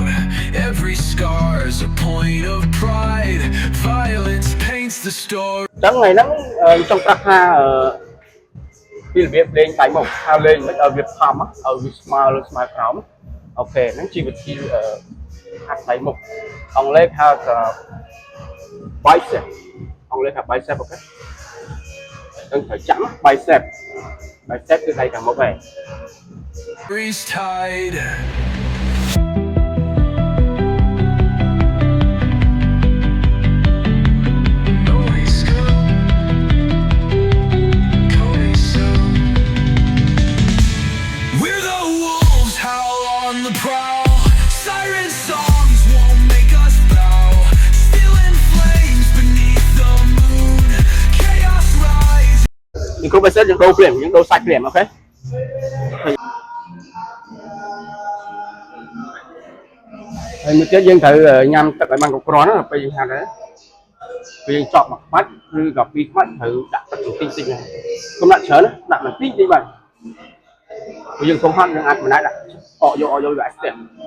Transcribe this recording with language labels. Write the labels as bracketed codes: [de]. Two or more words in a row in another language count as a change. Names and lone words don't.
[en] Every scar's a point of pride. Violence paints the story. [km] ចឹងថ្ងៃហ្នឹងខ្ញុំចង់ប្រាប់ថាពីរបៀបលេងដៃមុខថាលេងមិនឲ្យវាផំឲ្យវាស្មើលើស្មើក្រោមអូខេហ្នឹងជាវិធីហាត់ដៃមុខអង់គ្លេសហៅថា bicep អង់គ្លេសហៅ bicep អូខេហ្នឹងត្រូវចាំ bicep គឺដៃខាងមុខឯង [en] Breeze tide. We're the wolves, howl on the prowl. Siren songs won't make us bow. Still in flames beneath the moon. Chaos rises. [km] យើងគ្រប់ bicep យើងដូរព្រាមយើងដូរសាច់ព្រាមអូខេ ហើយមួយទៀតយើងត្រូវញ៉ាំទឹកឲ្យបានគ្រប់គ្រាន់ណាពេលយើងហាត់ហ្នឹងពេលយើងចប់មួយក្បាច់ឬក៏ពីរក្បាច់ត្រូវដាក់ទឹកបន្តិចៗណាកុំដាក់ច្រើនណាដាក់បន្តិចៗបាទពេលយើងសុំហាត់យើងអាចមិនដែរដាក់អកយកវាអាចស្ទះ